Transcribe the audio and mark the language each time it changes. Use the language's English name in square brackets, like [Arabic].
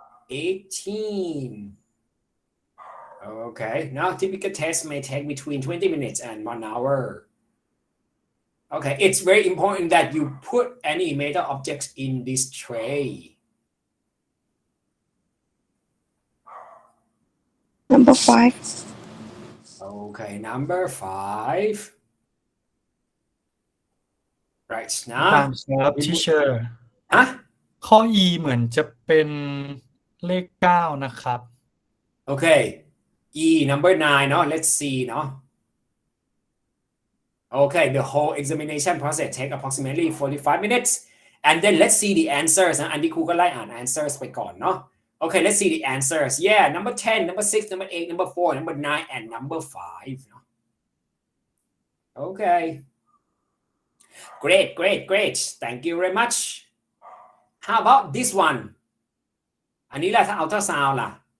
[English] 18 okay now typical test may take between 20 minutes and 1 hour okay it's very important that you put any metal objects in this tray Number 5 okay number 5 right นะ [Thai] ตามครับ teacher ฮะ ข้อ E เหมือนจะเป็นเลข 9 นะครับ [English] okay E number 9 เนาะ let's see เนาะ okay the whole examination process take approximately 45 minutes and then let's see the answers [Thai] นะอันนี้ครูก็ไล่อ่าน [English] answers [Thai] ไปก่อนเนาะ [English] okay let's see the answers yeah number 10 number 6 number 8 number 4 number 9 and number 5 เนาะ okay great thank you very much how about this one [Thai] อันนี้แหละถ้าอัลตราซาวด์ล่ะ